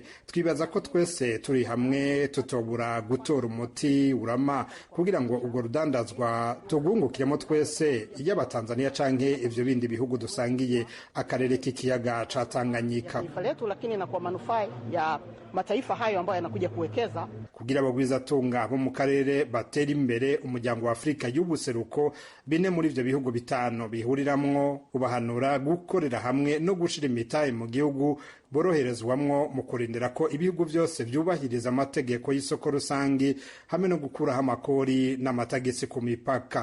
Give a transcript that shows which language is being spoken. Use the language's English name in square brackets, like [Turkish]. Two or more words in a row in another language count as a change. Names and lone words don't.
[Rundi] Twibaza ko twese turi hamwe tutobura gutora umuti urama kugira ngo ubwo rudandazwa tugungukiremo twese, y'Abatanzaniya canke ivyo bindi bihugu dusangiye akarere k'ikiyaga ca Tanganyika, [Swahili] lakini na kwa manufaa ya mataifa hayo ambayo yanakuja kuwekeza, [Rundi] kugira abagwiza tunga bo mu karere batera imbere. Umuryango wa Afrika y'ubuseruko, bine muri ivyo bihugu bitano bihuriramwo, ubahanura gukorera hamwe no gushira imitahe mu gihugu boroherezwamwo mu kurindira ko ibihugu byose byubahiriza amategeko y'isoko rusangi hamwe no gukuraho amakori n'amatagisi ku mipaka.